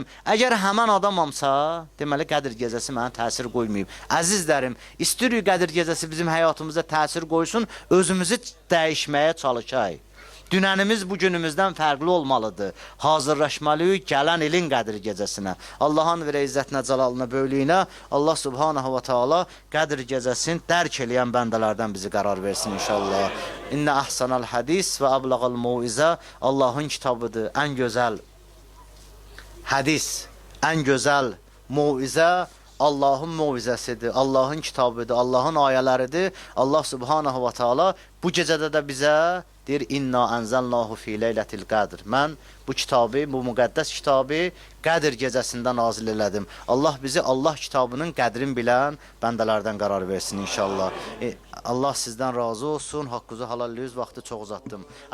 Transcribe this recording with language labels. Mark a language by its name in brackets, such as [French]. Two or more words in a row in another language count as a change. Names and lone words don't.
[Azerbaijani] Əgər həmən adamamsa, deməli, Qədir gecəsi mənə təsir qoymayıb. Əzizlərim, istəyirik Qədir gecəsi bizim həyatımıza təsir qoysun, özümüzü dəyişməyə çalışaq. Dünənimiz bu günümüzdən fərqli olmalıdır. Hazırlaşmalıyıq gələn ilin Qədir gecəsinə. Allahın verə izzətinə, cəlalına, böylüyünə [Arabic] الله سبحانه وتعالى [Azerbaijani] Qədir gecəsini dərk eləyən bəndələrdən bizi qərar versin inşallah. [Arabic] إن أحسن الحديث وأبلغ الموعظة. [Azerbaijani] Allahın kitabıdır, ən gözəl hədis, ən gözəl muizə Allahın muizəsidir, Allahın kitabıdır, Allahın ayələridir. [Arabic] الله سبحانه وتعالى [Azerbaijani] bu gecədə də bizə deyir, [Arabic] إنا أنزلناه في ليلة القدر. [Azerbaijani] Mən bu kitabı, bu müqəddəs kitabı Qədir gecəsində nazil elədim. Allah bizi Allah kitabının qədrini bilən bəndələrdən qərar versin inşallah. Allah sizdən razı olsun. Haqqınızı halallıyız, vaxtı çox uzatdım.